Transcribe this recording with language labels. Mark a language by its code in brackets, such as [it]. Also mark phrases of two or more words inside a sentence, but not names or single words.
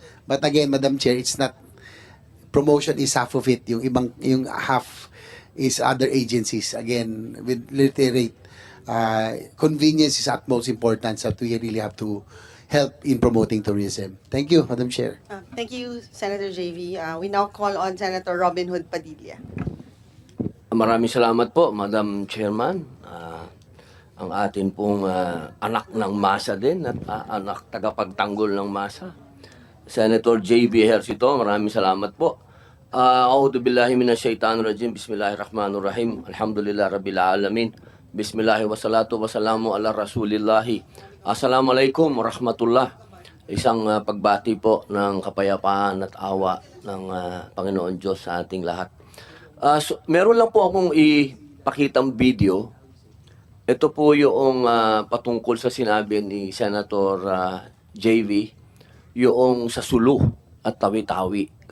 [en] But again, Madam Chair, it's not, promotion is half of it. Yung half is other agencies. Again, with reiterate, convenience is utmost importance that we really have to help in promoting tourism. Thank you, Madam Chair. Thank you, Senator JV. We now call on Senator Robin Hood Padilla. [tl] Maraming salamat po, [en] Madam Chairman. [tl] Ang atin pong anak ng masa din at anak tagapagtanggol ng masa. Senator J.B. Ejercito, maraming salamat po. [ar] أعوذ بالله من الشيطان الرجيم. بسم الله الرحمن الرحيم. الحمد لله رب العالمين. بسم الله والصلاة والسلام على رسول الله. السلام عليكم ورحمة الله. [tl] Isang pagbati po ng kapayapaan at awa ng Panginoon Diyos sa ating lahat. Meron lang po akong ipakitang video. Ito po yung patungkol sa sinabi ni Senator JV, yung sa Sulu at Tawi-Tawi.